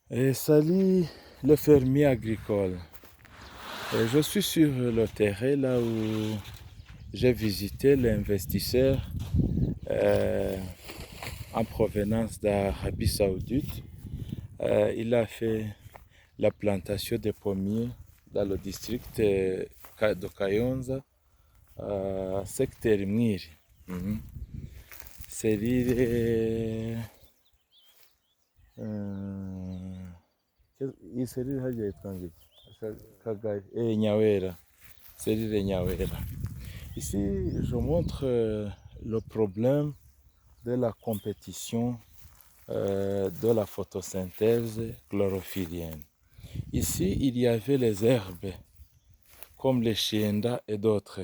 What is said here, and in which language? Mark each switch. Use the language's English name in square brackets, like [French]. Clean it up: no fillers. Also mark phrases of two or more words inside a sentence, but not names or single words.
[French] Salut le fermier agricole. Je suis sur le terrain là où j'ai visité l'investisseur euh, en provenance d'Arabie Saoudite. Il a fait la plantation de pommiers dans le district de Kayonza, secteur Mwiri. Mhm. [Kinyarwanda] Serire serire hajya yitwa ngo iki? Kagari Nyawera. Serire Nyawera. [French] Ici, je montre le problème de la compétition de la photosynthèse chlorophyllienne. Ici, il y avait les herbes, comme les chiendas et d'autres.